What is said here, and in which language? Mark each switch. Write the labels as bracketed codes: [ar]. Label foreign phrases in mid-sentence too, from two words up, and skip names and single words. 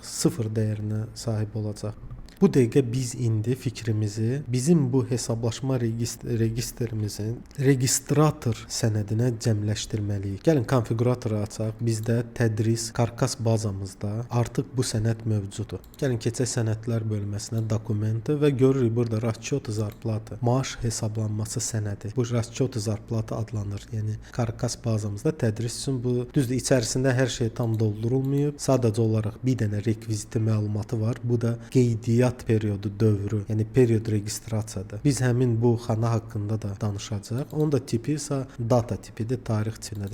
[az] Sıfır dəyərinə sahib olacaq. Bu dəqiqə biz indi fikrimizi bizim bu hesablaşma registrimizin registrator sənədinə cəmləşdirməliyik. Gəlin konfiquratoru açaq. Bizdə tədris karkas bazamızda artıq bu sənəd mövcuddur. Gəlin keçək sənədlər bölməsinə, dokumenti və görürük burada [ru] расчет зарплаты, [az] maaş hesablanması sənədi. Bu [ru] расчет зарплаты [az] adlanır. Yəni karkas bazamızda tədris üçün bu düzdür, içərisində hər şey tam doldurulmayıb. Sadəcə olaraq bir dənə rekviziti məlumatı var. Bu da qeydiyyat periodu dövrü, yəni period registrasiyadır. Biz həmin bu xana haqqında da danışacağıq. Onun da tipi isə data tipidir, tarix tipinədir.